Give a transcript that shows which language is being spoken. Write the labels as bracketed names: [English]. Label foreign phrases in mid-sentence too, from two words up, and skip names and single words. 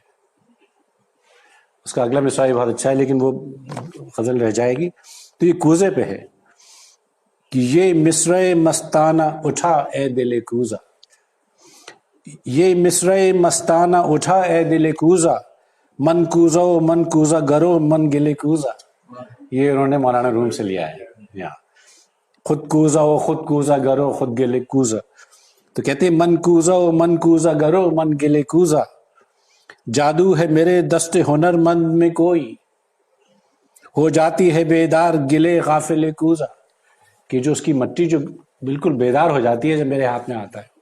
[Urdu] اس کا اگلا مصرع بہت اچھا ہے لیکن وہ غزل رہ جائے گی، تو یہ کوزے پہ ہے کہ یہ مصرع مستانہ اٹھا اے دل کوزہ، یہ مصرع مستانہ اٹھا اے دل کوزہ، [Persian] من کوزو من کوزہ گرو من گلے کوزہ۔ [Urdu] یہ انہوں نے مولانا روم سے لیا ہے یہاں، [Persian] خود کوزہ و خود کوزہ گرو خود گلے کوزہ۔ [Urdu] تو کہتے ہیں [Persian] من کوزہ من کوزہ گرو من گلے کوزہ، [Urdu] جادو ہے میرے دست ہنر مند میں کوئی، ہو جاتی ہے بیدار گلے غافل کوزہ، کہ جو اس کی مٹی جو بالکل بیدار ہو جاتی ہے جب میرے ہاتھ میں آتا ہے.